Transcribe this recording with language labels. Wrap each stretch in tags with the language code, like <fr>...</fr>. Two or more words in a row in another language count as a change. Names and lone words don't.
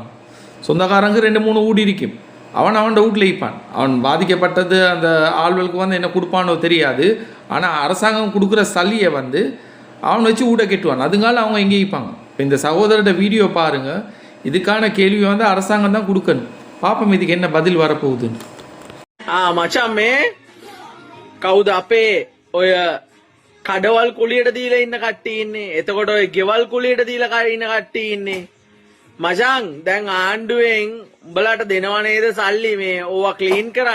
<ta>சொந்தக்காரங்க 2-3 வீடு இருக்கும், அவன் வீட்டில் வைப்பான். அவன் பாதிக்கப்பட்டது அந்த ஆள்களுக்கு என்ன கொடுப்பானோ தெரியாது. ஆனால் அரசாங்கம் கொடுக்குற சல்லியை அவன் வச்சு வீடை கெட்டுவான். அதுங்கால அவங்க எங்கே வைப்பாங்க? இப்போ இந்த சகோதரோட வீடியோ பாருங்கள். இதுக்கான கேள்வி அரசாங்கம் தான் கொடுக்கணும். பாப்போம் இதுக்கு என்ன பதில் வரப்போகுதுன்னு.</ta> <si>මචන් මේ කවුද අපේ ඔය කඩවල් කුලියට දීලා ඉන්න කට්ටිය ඉන්නේ. එතකොට ඔය ගෙවල් කුලියට දීලා ඉන්න කට්ටිය ඉන්නේ. මචන් දැන් ආණ්ඩුවෙන් උඹලාට දෙනවා නේද සල්ලි මේ ඕවා ක්ලීන් කරන්න.</si>